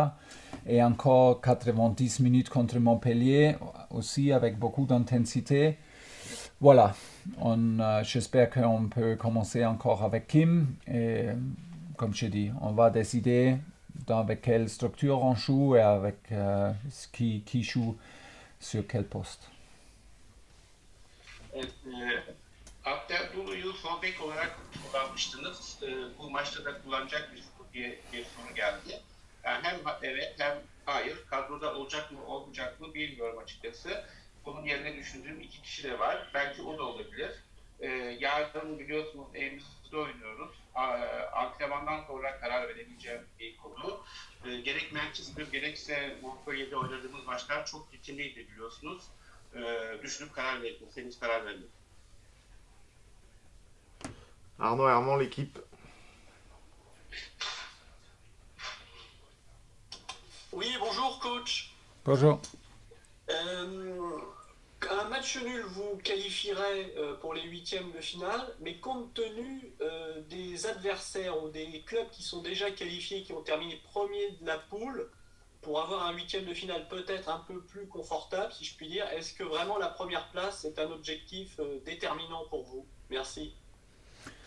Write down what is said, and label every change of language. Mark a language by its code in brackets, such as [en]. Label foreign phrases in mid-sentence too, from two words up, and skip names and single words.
[fr] Et encore 90 minutes contre Montpellier, aussi avec beaucoup d'intensité. Voilà, j'espère qu'on peut commencer encore avec Kim. Et comme je dis, on va décider avec quelle structure on joue et avec qui joue sur quel poste. [tr] Abdülhamid'i sol bek olarak kullanmıştınız. Bu maçta da kullanacak mısınız diye bir soru geldi. Yani hem evet hem hayır. Kadroda olacak mı olmayacak mı bilmiyorum açıkçası. Onun yerine düşündüğüm 2 kişi de var. Belki o da olabilir. Yarın biliyorsunuz evimizde oynuyoruz. Antrenmandan sonra karar verebileceğim bir konu. Gerek Manchester gerekse Montpellier'de oynadığımız maçlar çok ritimliydi biliyorsunuz. Düşünüp karar verirseniz karar verin. [fr] Arnaud Herman, l'équipe. Oui, bonjour coach. Bonjour. Un match nul vous qualifierait pour les huitièmes de finale, mais compte tenu des adversaires ou des clubs qui sont déjà qualifiés, qui ont terminé premier de la poule, pour avoir un huitième de finale peut-être un peu plus confortable, si je puis dire, est-ce que vraiment la première place est un objectif déterminant pour vous?